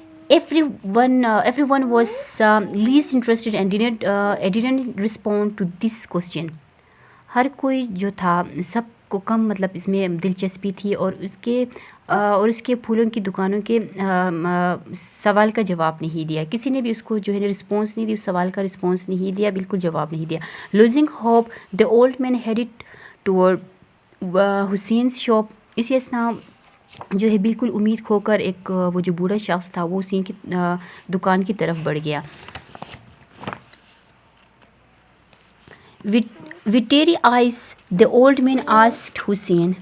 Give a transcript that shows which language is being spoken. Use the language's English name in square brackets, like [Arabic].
[English] Everyone was least interested and didn't respond to this question. [Urdu] ہر کوئی جو تھا سب کو کم مطلب اس میں دلچسپی تھی اور اس کے پھولوں کی دکانوں کے سوال کا جواب نہیں دیا. کسی نے بھی اس کو جو ہے رسپانس نہیں دی، اس سوال کا رسپانس نہیں دیا، بالکل جواب نہیں دیا. [English] Losing hope, the old man headed toward Hussein's shop. [Urdu] اسی اسنا جو ہے بالکل امید کھو کر ایک وہ جو بوڑھا شخص تھا وہ حسین کی دکان کی طرف بڑھ گیا. [English] With teary eyes, the old man asked Hussein.